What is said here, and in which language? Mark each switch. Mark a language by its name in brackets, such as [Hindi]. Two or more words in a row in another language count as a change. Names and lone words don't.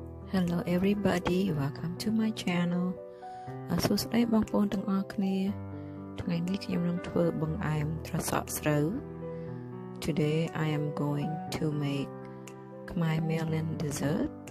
[English] Hello everybody, welcome to my channel. [Khmer] សួស្តីបងប្អូនទាំងអស់គ្នាថ្ងៃនេះខ្ញុំនឹងធ្វើបង្អែមត្រសក់ស្រូវ [English] Today I am going to make Khmer melon dessert.